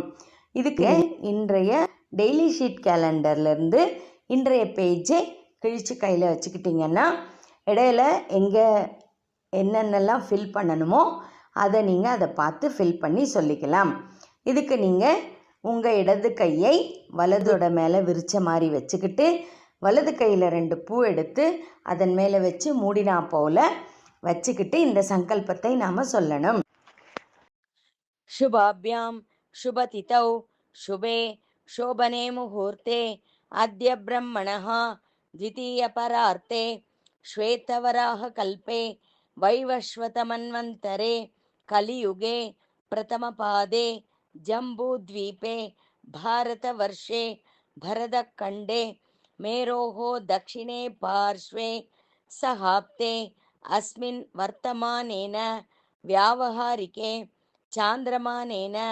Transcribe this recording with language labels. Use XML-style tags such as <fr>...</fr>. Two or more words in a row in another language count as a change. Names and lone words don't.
<ta>இதுக்கு இன்றைய</ta> <en>daily sheet</en> <ta>கேலண்டர்லேருந்து இன்றைய பேஜை கிழித்து கையில் வச்சுக்கிட்டிங்கன்னா இடையில எங்கே என்னென்னலாம் ஃபில் பண்ணணுமோ அதை நீங்கள் அதை பார்த்து ஃபில் பண்ணி சொல்லிக்கலாம். இதுக்கு நீங்கள் உங்கள் இடது கையை வலதோட மேலே விரித்த மாதிரி வச்சுக்கிட்டு வலது கையில் 2 பூ எடுத்து அதன் மேலே வச்சு மூடினா போல் வச்சுக்கிட்டு இந்த சங்கல்பத்தை நாம் சொல்லணும்.</ta> <sa>शुभाभ्यां शुभतिथौ शुभे शोभने मुहूर्ते अद्य ब्रह्मणः द्वितीयपरार्ते श्वेतवराहकल्पे वैवस्वतमन्वन्तरे कलियुगे प्रथमपादे जम्बूद्वीपे भारतवर्षे भरतखण्डे मेरोः दक्षिणे पार्श्वे सहाप्ते अस्मिन् वर्तमानेन व्यावहारिके चान्द्रमानेन</sa>